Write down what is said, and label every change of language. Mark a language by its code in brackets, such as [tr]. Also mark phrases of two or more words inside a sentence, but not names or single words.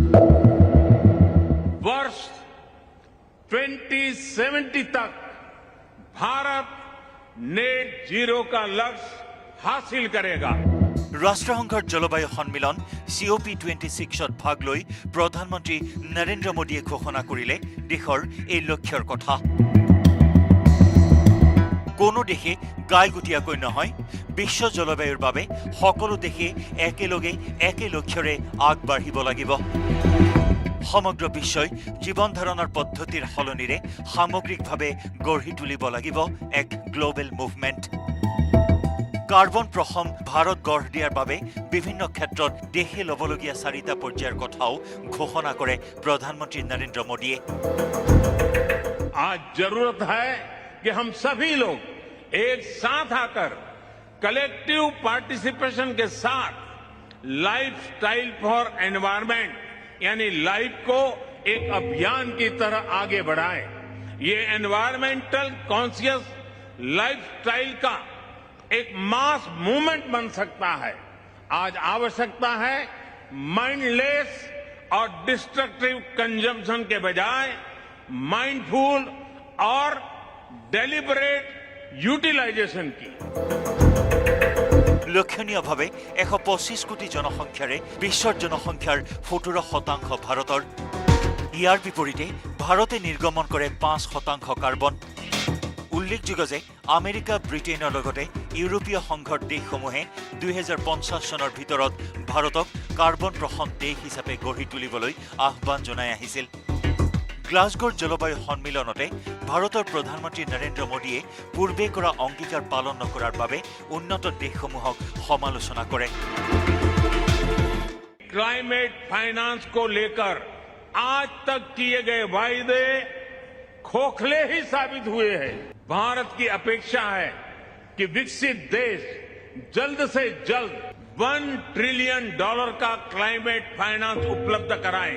[hi] वर्ष 2070 तक भारत नेट जीरो का लक्ष्य हासिल करेगा। [as] ৰাষ্ট্ৰসংঘৰ জলবায়ু সন্মিলন COP26ত ভাগ লৈ প্ৰধানমন্ত্ৰী নৰেন্দ্ৰ মোদীয়ে ঘোষণা কৰিলে দেশৰ এই লক্ষ্যৰ কথা। কোনো দেশে গাইগুটীয়াকৈ নহয়, বিশ্ব জলবায়ুৰ বাবে সকলো দেশে একেলগে একে লক্ষ্যৰে আগবাঢ়িব লাগিব। সমগ্ৰ বিশ্বই জীৱন ধাৰণৰ পদ্ধতিৰ সলনিৰে সামগ্ৰিকভাৱে গঢ়ি তুলিব লাগিব এক [en] global movement. [as] কাৰ্বন প্ৰসম ভাৰত গঢ় দিয়াৰ বাবে বিভিন্ন ক্ষেত্ৰত দেশে ল'বলগীয়া 4টা পৰ্যায়ৰ কথাও ঘোষণা কৰে প্ৰধানমন্ত্ৰী নৰেন্দ্ৰ মোদীয়ে। [hi] आज जरूरत है कि हम सभी लोग एक साथ आकर [en] collective participation [hi] के साथ [en] lifestyle for environment [hi] यानी लाइफ को एक अभियान की तरह आगे बढ़ाएं। ये [en] environmental conscious lifestyle [hi] का एक [en] mass movement [hi] बन सकता है। आज आवश्यकता है माइंडलेस और [en] destructive consumption [hi] के बजाय माइंडफुल और [en] deliberate utilization [hi] की। [as] লক্ষণীয়ভাৱে 125 কোটি জনসংখ্যাৰে বিশ্বৰ জনসংখ্যাৰ 17% ভাৰতৰ। ইয়াৰ বিপৰীতে ভাৰতে নিৰ্গমন কৰে 5% কাৰ্বন। উল্লেখযোগ্য যে আমেৰিকা ব্ৰিটেইনৰ লগতে ইউৰোপীয় সংঘৰ দেশসমূহে 2050 চনৰ ভিতৰত ভাৰতক কাৰ্বন প্ৰসৰণ দেশ হিচাপে গঢ়ি তুলিবলৈ আহ্বান জনাই আহিছিল। গ্লাছগোৰ জলবায়ু সন্মিলনতে ভাৰতৰ প্ৰধানমন্ত্ৰী নৰেন্দ্ৰ মোদীয়ে পূৰ্বে কৰা অংগীকাৰ পালন নকৰাৰ বাবে উন্নত দেশসমূহক সমালোচনা কৰে। [en] climate finance [hi] को लेकर आज तक किए गए वायदे खोखले ही साबित हुए हैं। भारत की अपेक्षा है कि विकसित देश जल्द से जल्द $1 ट्रिलियन का [en] climate finance [hi] उपलब्ध कराएं।